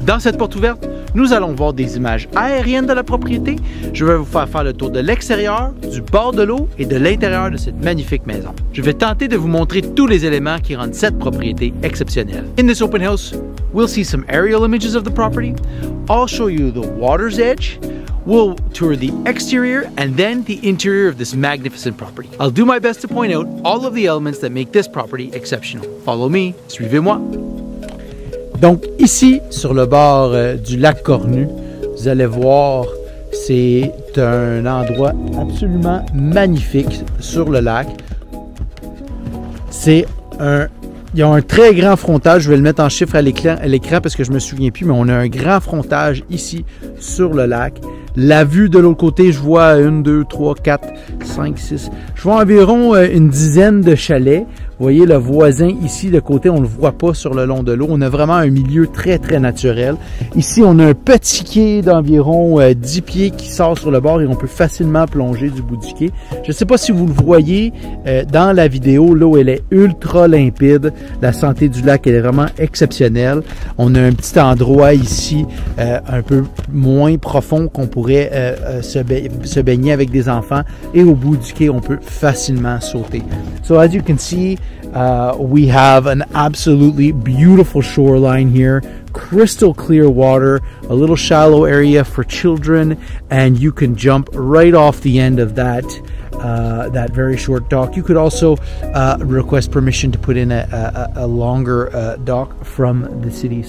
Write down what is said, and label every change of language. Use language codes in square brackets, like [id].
[fr] Dans cette porte ouverte, nous allons voir des images aériennes de la propriété. Je vais vous faire le tour de l'extérieur, du bord de l'eau et de l'intérieur de cette magnifique maison. Je vais tenter de vous montrer tous les éléments qui rendent cette propriété exceptionnelle. [en] In this open house, we'll see some aerial images of the property. I'll show you the water's edge. We'll tour the exterior and then the interior of this magnificent property. I'll do my best to point out all of the elements that make this property exceptional. Follow me, [fr] suivez-moi. Donc ici, sur le bord du lac Cornu, vous allez voir, c'est un endroit absolument magnifique sur le lac. Il y a un très grand frontage, je vais le mettre en chiffre à l'écran parce que je me souviens plus, mais on a un grand frontage ici sur le lac. La vue de l'autre côté, je vois 1, 2, 3, 4, 5, 6. Je vois environ une dizaine de chalets. Vous voyez le voisin ici de côté, on ne le voit pas sur le long de l'eau. On a vraiment un milieu très, très naturel. Ici, on a un petit quai d'environ 10 pieds qui sort sur le bord et on peut facilement plonger du bout du quai. Je ne sais pas si vous le voyez dans la vidéo, l'eau elle est ultra limpide. La santé du lac elle est vraiment exceptionnelle. On a un petit endroit ici un peu moins profond qu'on pourrait se baigner avec des enfants et au bout du quai, on peut facilement sauter. [en] So as you can see, we have an absolutely beautiful shoreline here, crystal clear water, a little shallow area for children, and you can jump right off the end of that very short dock. You could also request permission to put in a longer dock from the city.